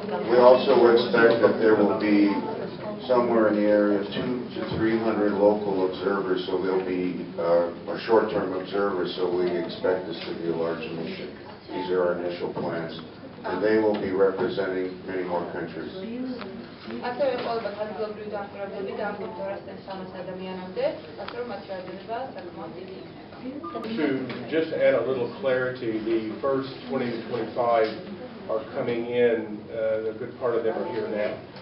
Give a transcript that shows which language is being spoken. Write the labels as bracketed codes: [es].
[en] We also expect that there will be somewhere in the area of 200 to 300 local observers, so there'll be a short-term observers, so we expect this to be a large mission. These are our initial plans, and they will be representing many more countries. [ka] ასევე ყოლება ადგილობრივი დამკვირვებლები და ამ 200-300 ადამიანამდე, ასე რომ მათი რაოდენობა საკმაოდ დიდი იქნება. [en] To just add a little clarity, the first 20 to 25 are coming in. A good part of them are here now.